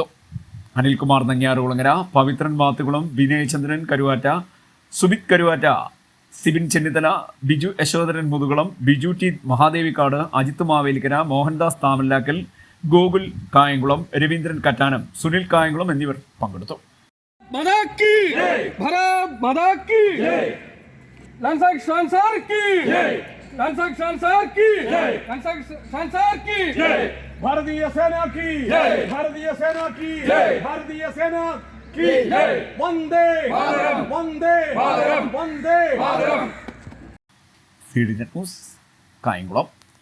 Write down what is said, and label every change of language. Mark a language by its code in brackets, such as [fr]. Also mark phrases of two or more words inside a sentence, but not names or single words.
[ml] അനിൽകുമാർ നങ്ങ്യാറുകുളങ്ങര, പവിത്രൻ വാത്തുകുളം, വിനയചന്ദ്രൻ കരുവാറ്റ, സുബിത് കരുവാറ്റ, സിബിൻ ചെന്നിത്തല, ബിജു യശോധരൻ മുതുകുളം, ബിജു ടി മഹാദേവിക്കാട്, അജിത്ത് മാവേലിക്കര, മോഹൻദാസ് താമല്ലാക്കൽ, ഗോകുൽ കായംകുളം, രവീന്ദ്രൻ കറ്റാനം, സുനിൽ കായംകുളം എന്നിവർ പങ്കെടുത്തു. [hi] भारतीय सेना की जय, भारतीय सेना की जय, भारतीय सेना की जय, वंदे मातरम, वंदे मातरम, वंदे मातरम. [ml] CDN ന്യൂസ് കായംകുളം.